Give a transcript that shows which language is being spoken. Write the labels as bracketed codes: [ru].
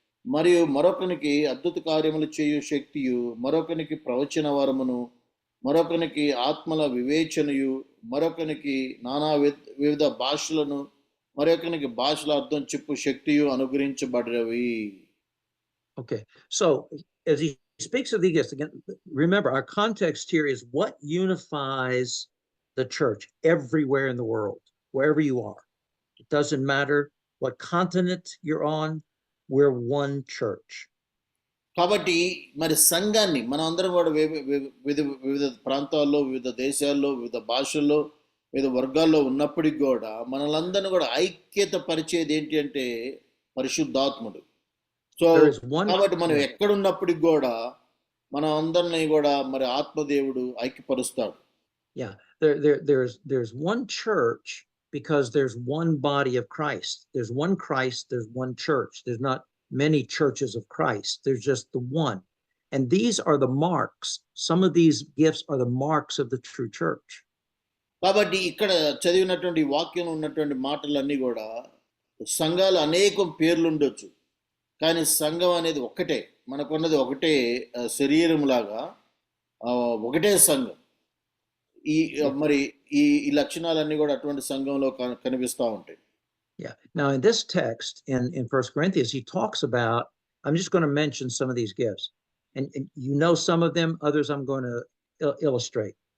[te] మరియు మరొకనికి అద్భుత కార్యములు చేయు శక్తియు, మరొకనికి ప్రవచన వరమును, మరొకనికి ఆత్మల వివేచనయు, మరొకనికి నానా వివిధ భాషలను, మరొకనికి భాషల అర్థం చెప్పు శక్తియు అనుగ్రహించబడినవి. [en] Okay, so as he speaks of these gifts, again, remember our context here is what unifies the church everywhere in the world, wherever you are. It doesn't matter what continent you're on. We're one church. [te] కాబట్టి మరి సంఘాన్ని మనం అందరం కూడా వివిధ ప్రాంతాల్లో, వివిధ దేశాల్లో, వివిధ భాషల్లో, వివిధ వర్గాల్లో ఉన్నప్పటికి కూడా మనలందరినీ కూడా ఐక్యత పరిచేది ఏంటి అంటే పరిశుద్ధాత్ముడు. సో కాబట్టి మనం ఎక్కడున్నప్పటికి కూడా మనం అందరినీ కూడా మరి ఆత్మదేవుడు ఐక్యపరుస్తాడు. [en] Yeah, there's one church because there's one body of Christ. There's one Christ, there's one church. There's not many churches of Christ. There's just the one. And these are the marks. Some of these gifts are the marks of the true church. [te] కాబట్టి ఇక్కడ చదివినటువంటి వాక్యంలో ఉన్నటువంటి మాటలన్నీ కూడా సంఘాలు అనేకం పేర్లు ఉండొచ్చు, కానీ సంఘం అనేది ఒకటే, మనకున్నది ఒకటే శరీరం లాగా ఒకటే సంఘం. ఈ మరి ఈ లక్షణాలన్నీ కూడా అటువంటి సంఘంలో కనిపిస్తూ ఉంటాయి. [en] Yeah. Now in this text in 1 Corinthians, he talks about, I'm just going to mention some of these gifts. And you know some of them, others I'm going to illustrate.